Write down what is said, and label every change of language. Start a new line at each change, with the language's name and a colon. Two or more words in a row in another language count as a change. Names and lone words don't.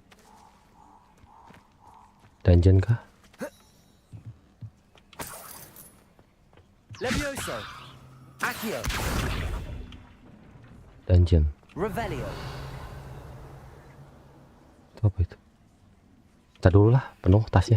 Indonesian: Dungeon kah? Levioso. Accio. Dungeon. Revelio. Itu apa itu? Ntar dulu lah, penuh tasnya.